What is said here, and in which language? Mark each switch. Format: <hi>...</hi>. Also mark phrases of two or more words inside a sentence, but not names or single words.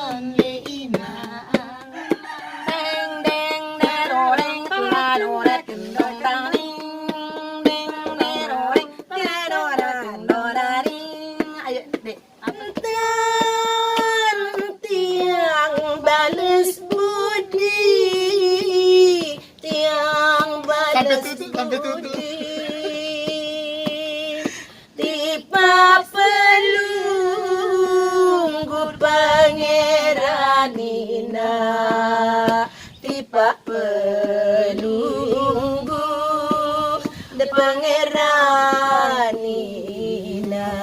<id>deng deng deroreng dororeng kendong daring deng deroreng deroreng doraring ayo dek</id> <ban>tiang balas budi tiang balas budi tipa pelunggu pangeranina tipa pelunggu de pangeranina</ban>